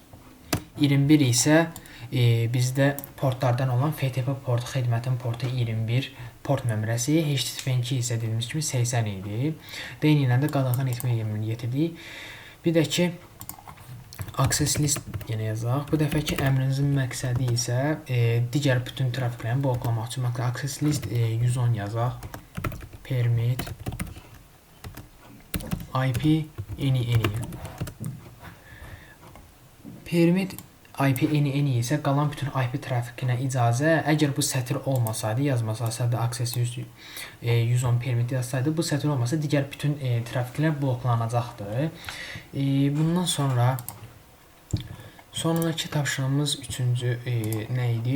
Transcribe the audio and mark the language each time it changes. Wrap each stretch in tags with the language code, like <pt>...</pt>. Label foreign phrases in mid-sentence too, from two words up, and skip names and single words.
<az>21 isə bizdə portlardan olan FTP port xidmətin portu 21 port nömrəsi, HTTP2 isə dediyimiz kimi 80 idi. DNI ilə də qadağan etmək əmrini yetirdik. Bir də ki,</az> <en>access list</en> <az>yenə yazaq. Bu dəfəki əmrinizin məqsədi isə digər bütün trafiklərini bloklamaq üçün</az> <en>access list</en> <az>110 yazaq.</az> <en>Permit IP any. Permit IP any</en> <az>isə qalan bütün IP trafikinə icazə. Əgər bu sətir olmasaydı, yazmasaydı, access 110 permit yazsaydı, bu sətir olmasa digər bütün trafiklər bloklanacaqdı. Bundan sonra sonraki tapşırığımız üçüncü nə idi?</az>